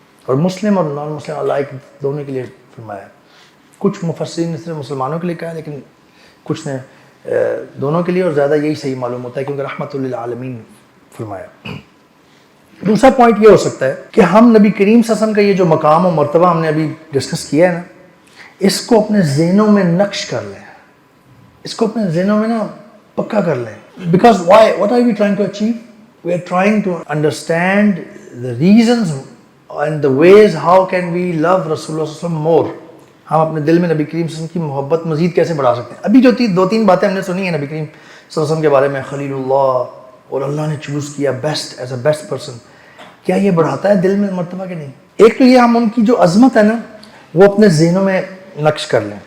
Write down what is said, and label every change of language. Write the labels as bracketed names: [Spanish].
[Urdu] اور مسلم اور نان مسلم اللہ دونوں کے لیے فرمایا. کچھ مفسرین نے صرف مسلمانوں کے لیے کہا، لیکن کچھ نے دونوں کے لیے، اور زیادہ یہی صحیح معلوم ہوتا ہے کیونکہ رحمت للعالمین فرمایا. دوسرا پوائنٹ یہ ہو سکتا ہے کہ ہم نبی کریم صلی اللہ علیہ وسلم کا یہ جو مقام و مرتبہ ہم نے ابھی ڈسکس کیا ہے نا، اس کو اپنے ذہنوں میں نقش کر لیں، اس کو اپنے ذہنوں میں نا پکا کر لیں. [English] Because why what are we trying to achieve? We are trying to understand the reasons and the ways how can we love Rasulullah صلی اللہ علیہ وسلم more. [Urdu] ہم اپنے دل میں نبی کریم صلی اللہ علیہ وسلم کی محبت مزید کیسے بڑھا سکتے ہیں. ابھی جو 2-3 باتیں ہم نے سنی ہیں نبی کریم صلی اللہ علیہ وسلم کے بارے میں، خلیل اللہ، اور اللہ نے چوز کیا [English] best as a best person, [Urdu] کیا یہ بڑھاتا ہے دل میں مرتبہ کہ نہیں؟ ایک تو یہ ہم ان کی جو عظمت ہے نا وہ اپنے ذہنوں میں نقش کر لیں.